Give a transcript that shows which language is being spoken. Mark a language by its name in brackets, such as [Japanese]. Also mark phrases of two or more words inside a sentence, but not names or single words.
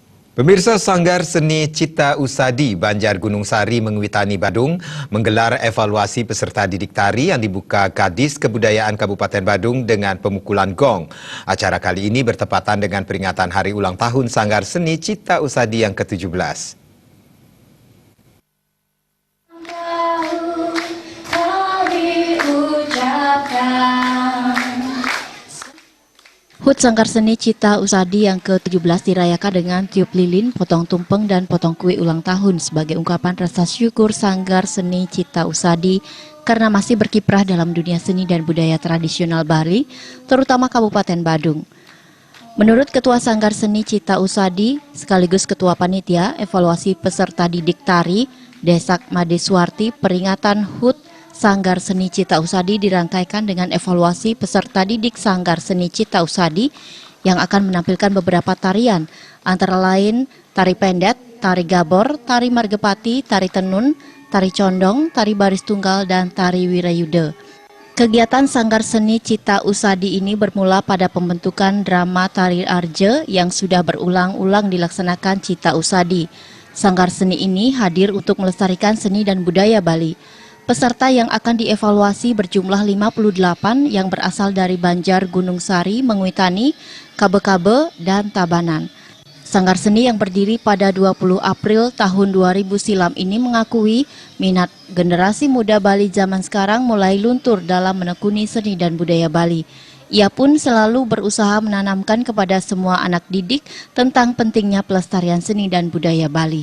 [Indonesian] Pemirsa, Sanggar Seni Cita Usadi Banjar Gunung Sari Mengwitani Badung menggelar evaluasi peserta didik tari yang dibuka Kadis Kebudayaan Kabupaten Badung dengan pemukulan gong. Acara kali ini bertepatan dengan peringatan hari ulang tahun Sanggar Seni Cita Usadi yang ke-17. HUT Sanggar Seni Cita Usadi yang ke-17 dirayakan dengan tiup lilin, potong tumpeng, dan potong kue ulang tahun sebagai ungkapan rasa syukur Sanggar Seni Cita Usadi karena masih berkiprah dalam dunia seni dan budaya tradisional Bali, terutama Kabupaten Badung. Menurut Ketua Sanggar Seni Cita Usadi sekaligus Ketua Panitia Evaluasi Peserta Didik Tari, Desak Madeswarti, peringatan HUT Sanggar Seni Cita Usadi dirangkaikan dengan evaluasi peserta didik Sanggar Seni Cita Usadi yang akan menampilkan beberapa tarian, antara lain tari pendet, tari gabor, tari margepati, tari tenun, tari condong, tari baris tunggal, dan tari wirayuda. Kegiatan Sanggar Seni Cita Usadi ini bermula pada pembentukan drama tari arje yang sudah berulang-ulang dilaksanakan Cita Usadi. Sanggar seni ini hadir untuk melestarikan seni dan budaya Bali. Peserta yang akan dievaluasi berjumlah 58 yang berasal dari Banjar Gunung Sari, Mengwitani, Kabe-Kabe, dan Tabanan. Sanggar seni yang berdiri pada 20 April tahun 2000 silam ini mengakui minat generasi muda Bali zaman sekarang mulai luntur dalam menekuni seni dan budaya Bali. Ia pun selalu berusaha menanamkan kepada semua anak didik tentang pentingnya pelestarian seni dan budaya Bali.